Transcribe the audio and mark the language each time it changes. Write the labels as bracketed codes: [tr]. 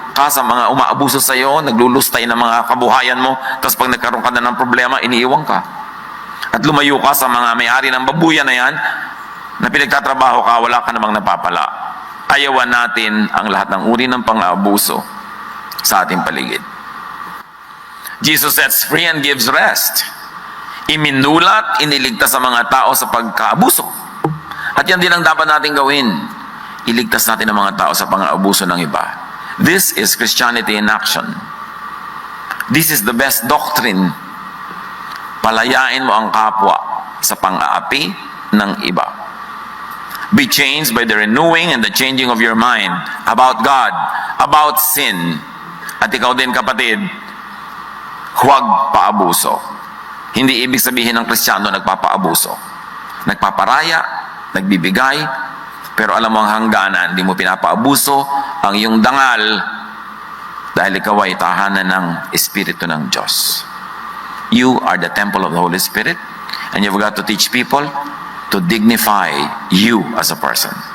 [tl] ka sa mga umaabuso sa iyo, naglulustay ng mga kabuhayan mo, tapos pag nagkaroon ka na ng problema, iniiwan ka. At lumayo ka sa mga may-ari ng babuyan na yan, na pinagtatrabaho ka, wala ka namang napapala. Ayawan natin ang lahat ng uri ng pang-aabuso sa ating paligid. [en] Jesus sets free and gives rest. [tl] Iminulat, iniligtas sa mga tao sa pagkaabuso. At yan din ang dapat natin gawin. Iligtas natin ang mga tao sa pang-aabuso ng iba. [en] This is Christianity in action. This is the best doctrine. [tl] Palayain mo ang kapwa sa pang-aapi ng iba. [en] Be changed by the renewing and the changing of your mind about God, about sin. [tl] At ikaw din, kapatid, huwag paabuso. Hindi ibig sabihin ng Kristiyano nagpapaabuso. Nagpaparaya, nagbibigay, pero alam mo ang hangganan, hindi mo pinapaabuso ang iyong dangal dahil ikaw ay tahanan ng Espiritu ng Diyos. [en] You are the temple of the Holy Spirit and you've got to teach people to dignify you as a person.